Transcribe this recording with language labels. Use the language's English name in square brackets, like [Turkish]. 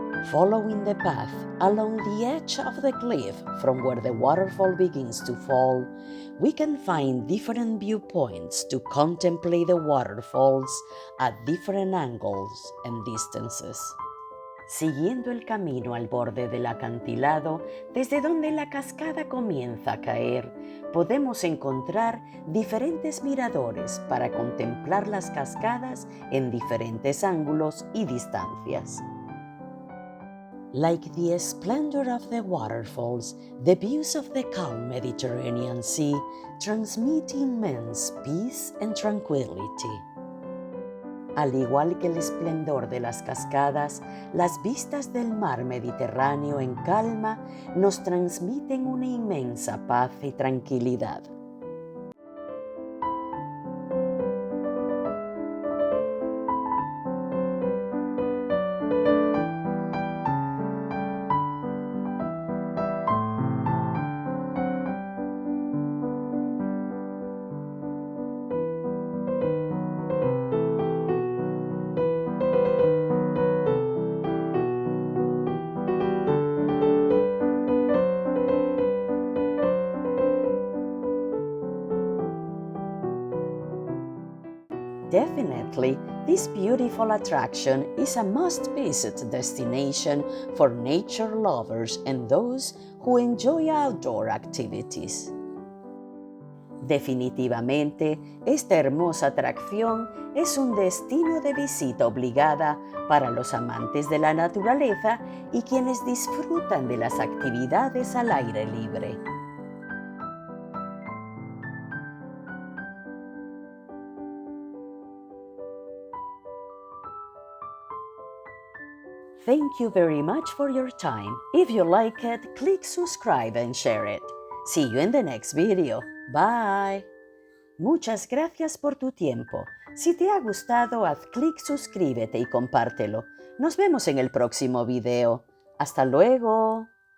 [English] Following the path along the edge of the cliff from where the waterfall begins to fall, we can find different viewpoints to contemplate the waterfalls at different angles and distances. [Spanish] Siguiendo el camino al borde del acantilado, desde donde la cascada comienza a caer, podemos encontrar diferentes miradores para contemplar las cascadas en diferentes ángulos y distancias. [English] Like the splendor of the waterfalls, the views of the calm Mediterranean Sea transmit immense peace and tranquility. [Spanish] Al igual que el esplendor de las cascadas, las vistas del mar Mediterráneo en calma nos transmiten una inmensa paz y tranquilidad. [English] Definitely, this beautiful attraction is a must-visit destination for nature lovers and those who enjoy outdoor activities. [Spanish] Definitivamente, esta hermosa atracción es un destino de visita obligada para los amantes de la naturaleza y quienes disfrutan de las actividades al aire libre. [English] Thank you very much for your time. If you like it, click subscribe and share it. See you in the next video. Bye! [Spanish] Muchas gracias por tu tiempo. Si te ha gustado, haz clic, suscríbete y compártelo. Nos vemos en el próximo video. ¡Hasta luego!